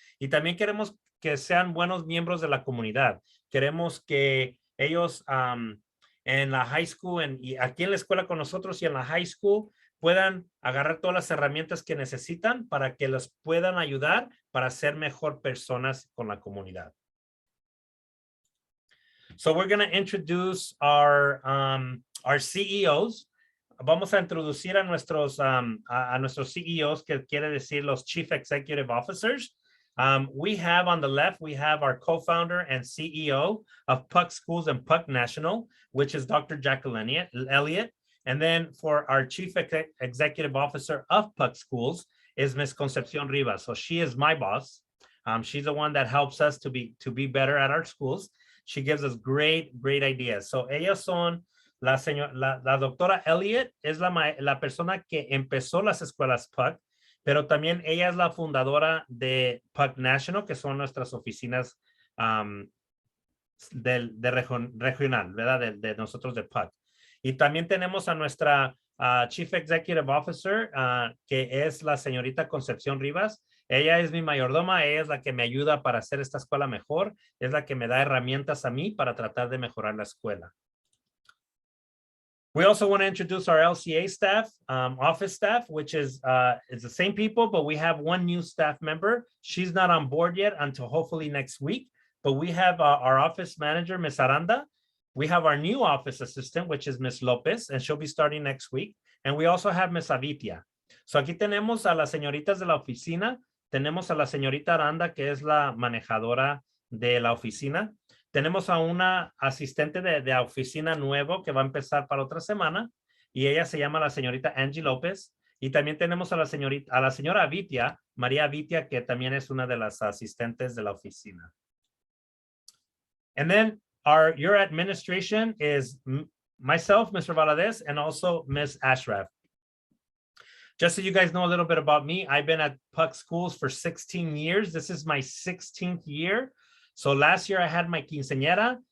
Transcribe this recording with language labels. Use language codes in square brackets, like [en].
[es] Y también queremos que sean buenos miembros de la comunidad. Queremos que ellos en la high school y aquí en la escuela con nosotros y en la high school puedan agarrar todas las herramientas que necesitan para que los puedan ayudar para ser mejor personas con la comunidad. [en] So we're going to introduce our CEOs. [es] Vamos a introducir a nuestros CEOs, que quiere decir los [en] Chief Executive Officers. We have on the left, we have our co-founder and CEO of PUC Schools and PUC National, which is Dr. Jacqueline Elliott. And then for our Chief Executive Officer of PUC Schools is Ms. Concepcion Rivas. So she is my boss. She's the one that helps us to be better at our schools. She gives us great ideas. [es] So ellas son la doctora Elliott es la persona que empezó las escuelas PUC, pero también ella es la fundadora de PUC National, que son nuestras oficinas regional, ¿verdad? De nosotros de PUC. Y también tenemos a nuestra [en] Chief Executive Officer, [es] que es la señorita Concepción Rivas. Ella es mi mayordoma, ella es la que me ayuda para hacer esta escuela mejor, es la que me da herramientas a mí para tratar de mejorar la escuela. [en] We also want to introduce our LCA staff, office staff, which is the same people, but we have one new staff member. She's not on board yet until hopefully next week, but we have our office manager, Ms. Aranda. We have our new office assistant, which is Ms. Lopez, and she'll be starting next week. And we also have Ms. Avitia. [es] So aquí tenemos a las señoritas de la oficina. Tenemos a la señorita Aranda, que es la manejadora de la oficina. Tenemos a una asistente de oficina nuevo que va a empezar para otra semana y ella se llama la señorita Angie López. Y también tenemos a la señora Avitia, María Avitia, que también es una de las asistentes de la oficina. [en] And then your administration is myself, Mr. Valadez, and also Ms. Ashraf. Just so you guys know a little bit about me, I've been at PUC Schools for 16 years. This is my 16th year. So last year I had my quinceañera.